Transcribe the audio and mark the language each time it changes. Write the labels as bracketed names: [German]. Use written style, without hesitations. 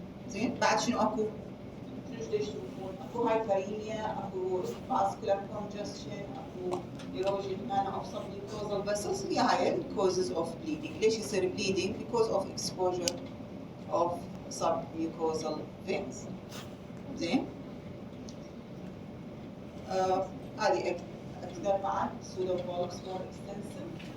[Arabic] زين؟ بعد شنو اكو؟ شنو تشوفون؟ اكو هايبريميا، اكو vascular congestion، اكو [English] erosion of submucosal vessels. [Arabic] هي هاي [English] causes of bleeding. [Arabic] ليش يصير [English] bleeding؟ Because of exposure of submucosal veins. [Arabic] زين؟ هذه اقدر بعد [English] pseudo polyps more extensive.